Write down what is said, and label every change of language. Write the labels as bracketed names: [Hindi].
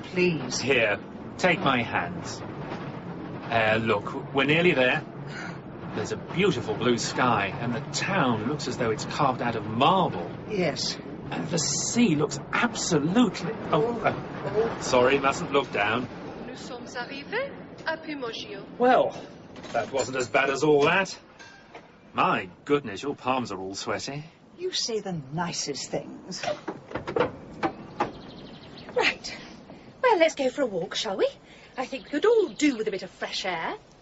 [English] Please. Here, take my hands. Look, we're nearly there. There's a beautiful blue sky, and the town looks as though it's carved out of marble. Yes. And the sea looks absolutely... sorry, mustn't look down. [French] Nous sommes arrivés à Pimoggio. [English] Well, that wasn't as bad as all that. My goodness, your palms are all sweaty. You say the nicest things. Right. Well, let's go for a walk, shall we? I think we could all do with a bit of fresh air.